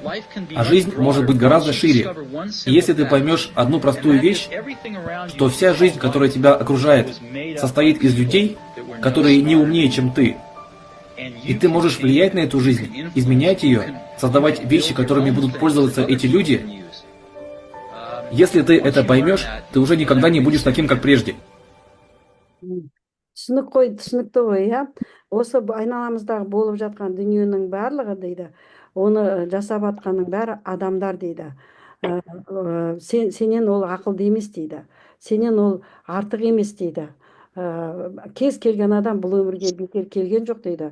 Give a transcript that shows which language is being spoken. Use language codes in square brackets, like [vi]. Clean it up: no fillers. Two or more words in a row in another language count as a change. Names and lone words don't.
[ru] А жизнь может быть гораздо шире. И если ты поймешь одну простую вещь, что вся жизнь, которая тебя окружает, состоит из людей, которые не умнее, чем ты, и ты можешь влиять на эту жизнь, изменять ее, создавать вещи, которыми будут пользоваться эти люди. Если ты это поймешь, ты уже никогда не будешь таким, как прежде. [kk] Түсінікті ғой, иә. Осы айналамыздағы болып жатқан дүниенің барлығы дейді, оны жасап атқанның бәрі адамдар дейді. Сенен ол ақылды емес дейді. Сенен ол артық емес дейді. Кез келген адам бұл өмірге бекер келген жоқ дейді.